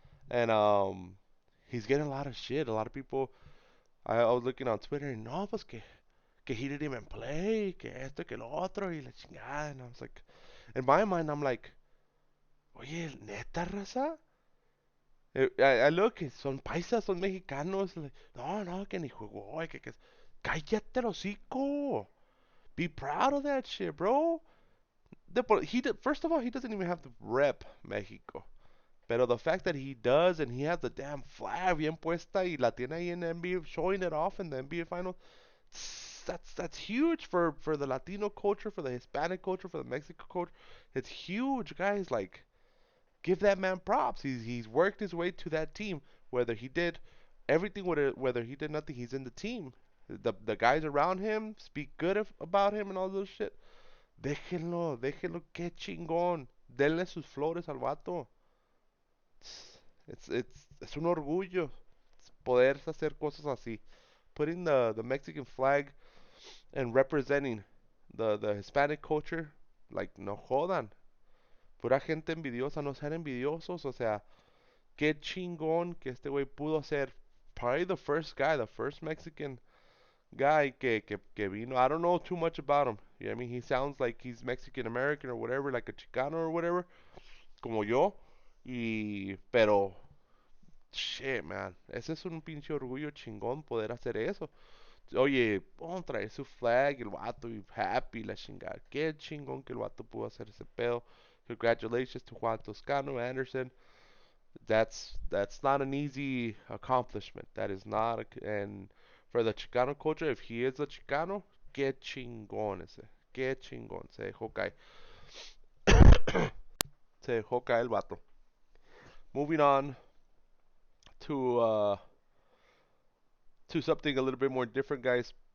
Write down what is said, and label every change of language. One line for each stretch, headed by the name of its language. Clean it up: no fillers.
English: And he's getting a lot of shit. A lot of people. I was looking on Twitter and no,
Spanish: pues que
English: he didn't even play,
Spanish: que esto, que lo otro y la chingada.
English: And I was like, in my mind, I'm like,
Spanish: oye, neta raza.
English: I look,
Spanish: son paisas, son mexicanos. Like, no, no, que ni jugó, que cállate el hocico.
English: Be proud of that shit, bro. First of all, he doesn't even have to rep Mexico. Pero the fact that he does and he has the damn flag
Spanish: bien puesta y la tiene ahí
English: in the NBA, showing it off in the NBA final, that's huge for the Latino culture, for the Hispanic culture, for the Mexican culture. It's huge, guys. Like, give that man props. He's worked his way to that team. Whether he did everything, whether he did nothing, he's in the team. The guys around him speak good about him and all those shit.
Spanish: Déjenlo, que chingón. Denle sus flores al vato. Es un orgullo poder hacer cosas así.
English: Putting the Mexican flag and representing the Hispanic culture, like,
Spanish: no jodan. Pura gente envidiosa, no sean envidiosos. O sea, qué chingón que este güey pudo ser
English: probably the first guy, the first Mexican guy
Spanish: que vino.
English: I don't know too much about him. I mean, he sounds like he's Mexican American or whatever, like a Chicano or whatever,
Spanish: como yo.
English: Pero shit, man.
Spanish: Ese es un pinche orgullo chingón poder hacer eso. Oye, pon, trae su flag, el vato, y happy, la chingada. Qué chingón que el vato pudo hacer ese pedo.
English: Congratulations to Juan Toscano Anderson. That's not an easy accomplishment. That is not, and for the Chicano culture, if he is a Chicano,
Spanish: qué chingón ese. Qué chingón. Se dejó caer. Se dejó caer el vato.
English: Moving on to something a little bit more different, guys.